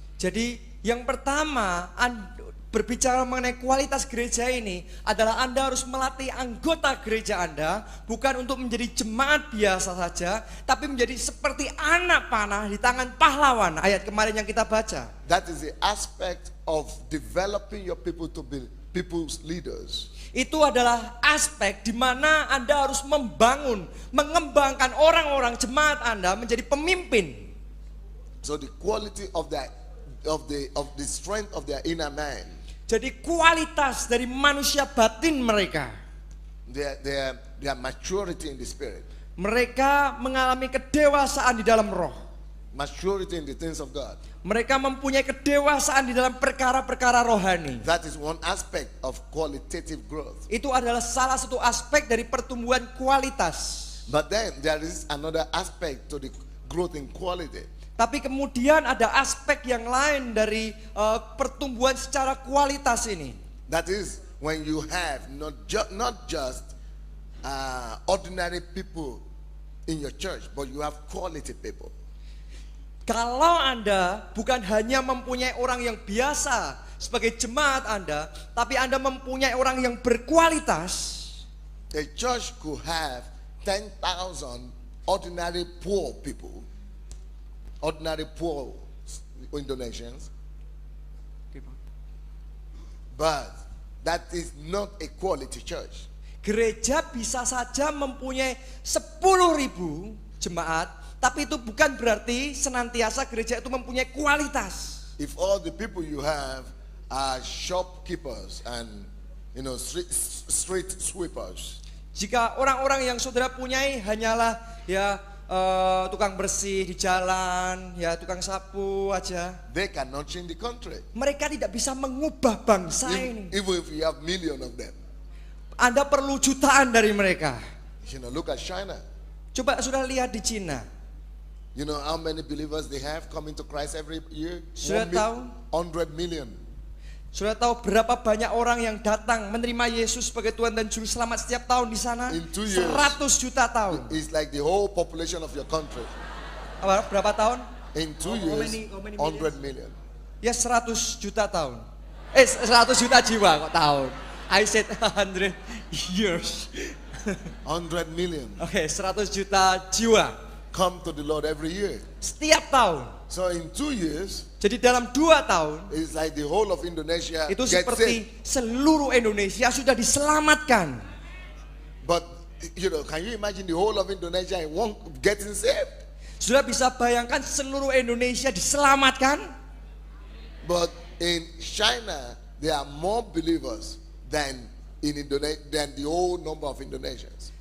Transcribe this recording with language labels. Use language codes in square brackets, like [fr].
[id] Jadi yang pertama, berbicara mengenai kualitas gereja ini adalah Anda harus melatih anggota gereja Anda bukan untuk menjadi jemaat biasa saja, tapi menjadi seperti anak panah di tangan pahlawan. Ayat kemarin yang kita baca. [en] That is the aspect of developing your people to be people's leaders. [id] Itu adalah aspek di mana Anda harus mengembangkan orang-orang jemaat Anda menjadi pemimpin. [en] So the quality of the strength of their inner man. [id] Jadi kualitas dari manusia batin mereka. [en] Their maturity in the spirit. [id] Mereka mengalami kedewasaan di dalam roh. [en] Maturity in the things of God. [id] Mereka mempunyai kedewasaan di dalam perkara-perkara rohani. [en] That is one aspect of qualitative growth. [id] Itu adalah salah satu aspek dari pertumbuhan kualitas. [en] But then there is another aspect to the growth in quality. [id] Tapi kemudian ada aspek yang lain dari pertumbuhan secara kualitas ini. [en] That is when you have not just ordinary people in your church, but you have quality people. [id] Kalau Anda bukan hanya mempunyai orang yang biasa sebagai jemaat Anda, tapi Anda mempunyai orang yang berkualitas. [en] A church could have 10,000 ordinary poor people, ordinary poor Indonesians, but that is not a quality church. [id] Gereja bisa saja mempunyai 10.000 jemaat, tapi itu bukan berarti senantiasa gereja itu mempunyai kualitas. [en] If all the people you have are shopkeepers and street sweepers, [id] Jika orang-orang yang saudara punyai hanyalah ya tukang bersih di jalan, ya tukang sapu aja, [en] they cannot change the country. [id] mereka tidak bisa mengubah bangsa ini. [en] Even if you have million of them. [id] Anda perlu jutaan dari mereka. [en] Look at China. [id] Coba sudah lihat di Cina. [en] You know how many believers they have coming to Christ every year? [id] Sudah tahu? [en] 100 million. [id] Sudah tahu berapa banyak orang yang datang menerima Yesus sebagai Tuhan dan Juru Selamat setiap tahun di sana? [en] In 2 years, [id] 100 juta tahun. [en] It's like the whole population of your country. [id] Berapa tahun? [en] In 2 years, 100 million. [id] Ya 100 juta tahun. 100 juta jiwa kok tahun. [en] I said 100 years. 100 million [id] Oke, 100 juta jiwa [en] come to the Lord every year. [id] setiap tahun. [en] So in 2 years, [id] Jadi dalam 2 tahun [en] it's like the whole of Indonesia [id] itu [en] gets [id] seperti [en] saved. [id] seluruh Indonesia sudah diselamatkan. [en] But can you imagine the whole of Indonesia getting saved? [id] Sudah bisa bayangkan seluruh Indonesia diselamatkan? [en] But in China, there are more believers than in Indonesia, than the whole number of Indonesians.